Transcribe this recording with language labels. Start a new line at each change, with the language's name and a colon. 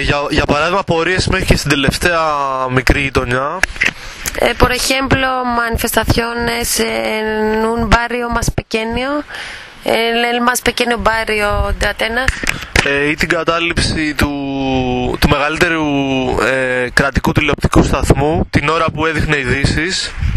Greek: Για παράδειγμα, πορείες μέχρι και στην τελευταία μικρή γειτονιά.
Spanish: Por ejemplo, manifestaciones en un barrio más pequeño, en el más pequeño barrio de Atenas.
Greek: Ή την κατάληψη του μεγαλύτερου κρατικού τηλεοπτικού σταθμού την ώρα που έδειχνε ειδήσεις.